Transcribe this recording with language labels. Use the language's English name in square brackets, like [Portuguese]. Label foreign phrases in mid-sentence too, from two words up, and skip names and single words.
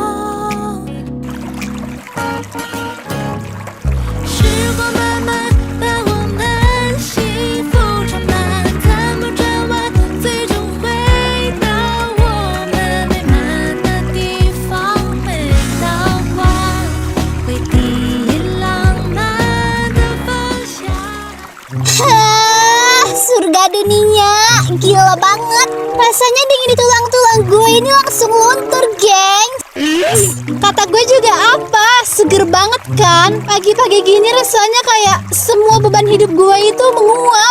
[Chinese] 时光慢慢把我们幸福装满，看不转弯，最终回到我们美满的地方，回到光，回第一浪漫的方向。 [Indonesian] Surga dunia, gila banget. Rasanya dingin di tulang-tulang gue ini langsung luntur, geng. Kata gue juga apa? Seger banget kan? Pagi-pagi gini rasanya kayak semua beban hidup gue itu menguap.